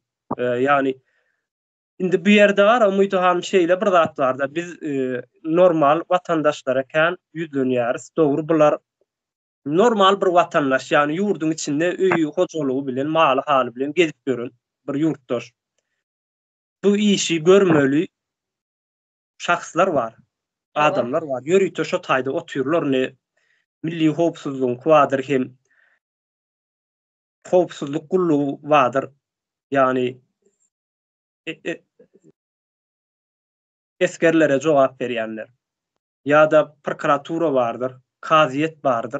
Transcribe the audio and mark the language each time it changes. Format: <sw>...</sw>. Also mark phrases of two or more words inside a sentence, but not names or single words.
<tk>Yani indi bu ýerde var umytyhan şeýle bir zat bar da biz normal watandaşlara kän ýüzlenýäris. Dogry bular normal bir watandaş, yani yurdun içinde öýü hojalygy bilen, maly haly bilen gezip görün bir yurtdaş. Bu işi görmeli, şahslar var, Aba. adamlar var. Ýörüýte şo taýda oturýarlar ne milli howpsuzlygyň kuwadyr hem howpsuzlyk gullugy wadyr. Ýani eskerlere jogap berýänler. Ýa-da prokuratura bardyr, kaziýet bardyr.</tk>